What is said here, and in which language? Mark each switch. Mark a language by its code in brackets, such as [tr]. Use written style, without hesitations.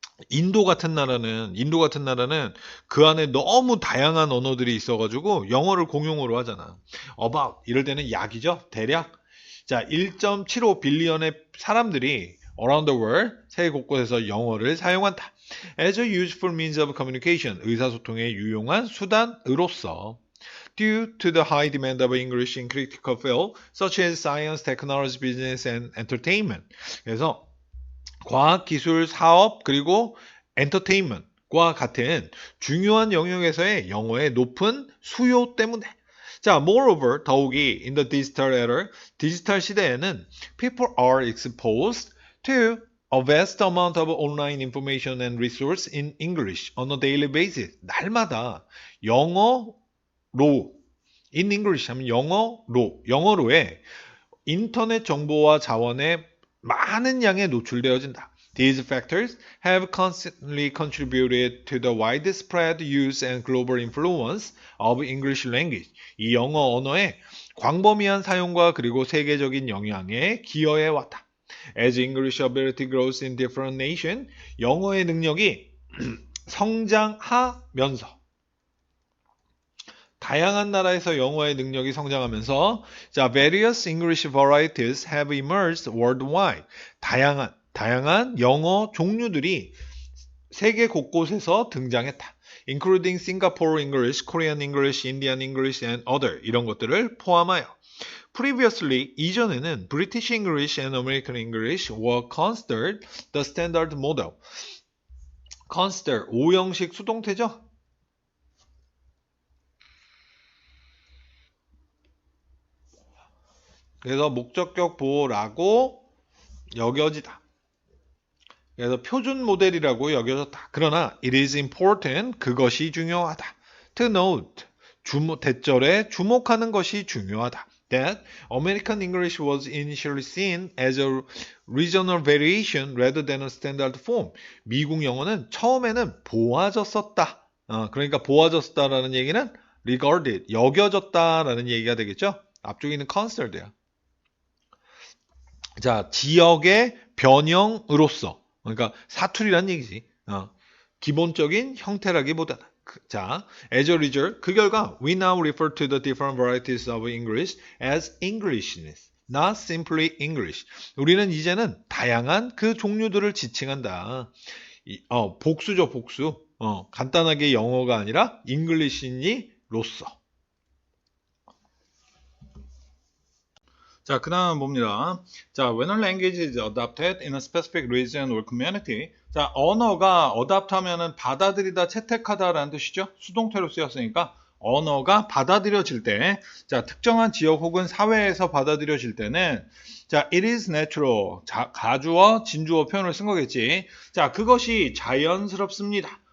[ko] 인도 같은 나라는 그 안에 너무 다양한 언어들이 있어가지고 영어를 공용어로 하잖아. about 이럴 때는 약이죠. 대략 자 1.75 빌리언의 사람들이 [en] around the world [ko] 세계 곳곳에서 영어를 사용한다. As a useful means of communication 의사소통에 유용한 수단으로서 [en] due to the high demand of English in critical fields such as science, technology, business, and entertainment. [ko] 그래서 과학, 기술, 사업, 그리고 엔터테인먼트과 같은 중요한 영역에서의 영어의 높은 수요 때문에. [en] 자, moreover, [ko] 더욱이 [en] in the digital era, [ko] 디지털 시대에는 [en] people are exposed to a vast amount of online information and resource in English on a daily basis. [ko] 날마다 영어로, [en] in English [ko] 하면 영어로의 인터넷 정보와 자원에 많은 양에 노출되어진다. [en] These factors have constantly contributed to the widespread use and global influence of English language. [ko] 이 영어 언어의 광범위한 사용과 그리고 세계적인 영향에 기여해 왔다. [en] As English ability grows in different nations, [ko] 영어의 능력이 성장하면서 다양한 나라에서 영어의 능력이 성장하면서 [en] 자, various English varieties have emerged worldwide. [ko] 다양한 영어 종류들이 세계 곳곳에서 등장했다. [en] including Singapore English, Korean English, Indian English, and other [ko] 이런 것들을 포함하여 [en] previously [ko] 이전에는 [en] British English and American English were considered the standard model. [ko] consider 5형식 수동태죠? 그래서 목적격 보호라고 여겨지다. 그래서 표준 모델이라고 여겨졌다. 그러나 [en] it is important, [ko] 그것이 중요하다. [en] to note, [ko] 대절에 주목하는 것이 중요하다. [en] that American English was initially seen as a regional variation rather than a standard form. [ko] 미국 영어는 처음에는 보아졌었다. 그러니까 보아졌다라는 얘기는 regarded, 여겨졌다라는 얘기가 되겠죠. 앞쪽에 있는 considered야. 자, 지역의 변형으로서, 그러니까 사투리란 얘기지. 기본적인 형태라기보다는. [en] 자, as a result, [ko] 그 결과 [en] we now refer to the different varieties of English as Englishness, not simply English. [ko] 우리는 이제는 다양한 그 종류들을 지칭한다. 복수죠, 복수. 간단하게 영어가 아니라 English니로서. 자, 그 다음은 봅니다. [en] 자, when a language is adopted in a specific region or community. [ko] 자, 언어가 adopt 하면은 받아들이다, 채택하다라는 뜻이죠. 수동태로 쓰였으니까 언어가 받아들여질 때, 자, 특정한 지역 혹은 사회에서 받아들여질 때는, 자, [en] it is natural. [ko] 자, 가주어, 진주어 표현을 쓴 거겠지. 자, 그것이 자연스럽습니다.